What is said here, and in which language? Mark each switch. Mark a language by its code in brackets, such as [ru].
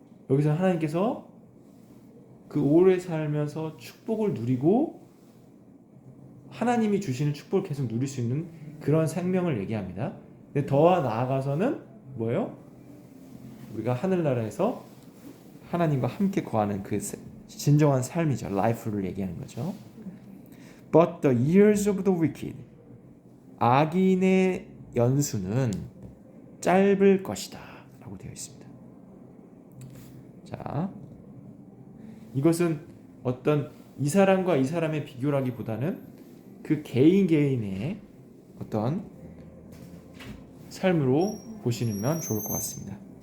[ko] 여기서 하나님께서 그 오래 살면서 축복을 누리고 하나님이 주시는 축복을 계속 누릴 수 있는 그런 생명을 얘기합니다. 근데 더 나아가서는 뭐예요? 우리가 하늘나라에서 하나님과 함께 거하는 그 진정한 삶이죠. life를 얘기하는 거죠. [en] But the years of the wicked. [ko] 악인의 연수는 짧을 것이다 라고 되어 있습니다. 자, 이것은 어떤 이 사람과 이 사람의 비교라기보다는 그 개인의 어떤 삶으로 보시면 좋을 것 같습니다.